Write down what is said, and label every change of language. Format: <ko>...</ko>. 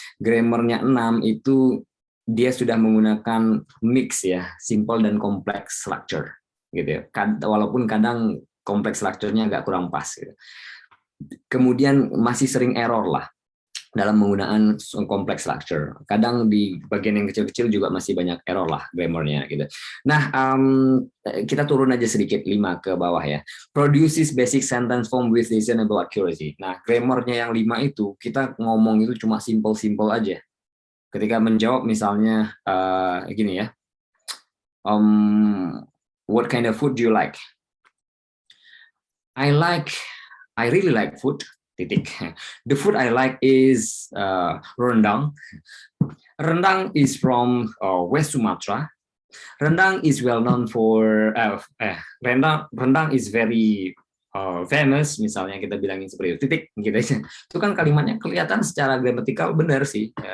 <id>Grammarnya 6 itu dia sudah menggunakan mix ya, simple dan complex structure gitu ya. Walaupun kadang kompleks structure-nya agak kurang pas gitu. Kemudian masih sering error lah dalam menggunakan complex structure. Kadang di bagian yang kecil-kecil juga masih banyak error lah grammarnya gitu. Nah, kita turun aja sedikit 5 ke bawah ya.</id> <en>Produces basic sentence form with reasonable accuracy.</en> <id>Nah, grammarnya yang 5 itu kita ngomong itu cuma simple-simple aja. Ketika menjawab misalnya gini ya.</id> <en>What kind of food do you like? I really like food. Titik. The food I like is rendang. Rendang is from West Sumatra. Rendang is well known for rendang is very famous.</en> <id>Misalnya kita bilangin seperti itu. Titik. Gitu aja. Itu kan kalimatnya kelihatan secara gramatikal benar sih.</id>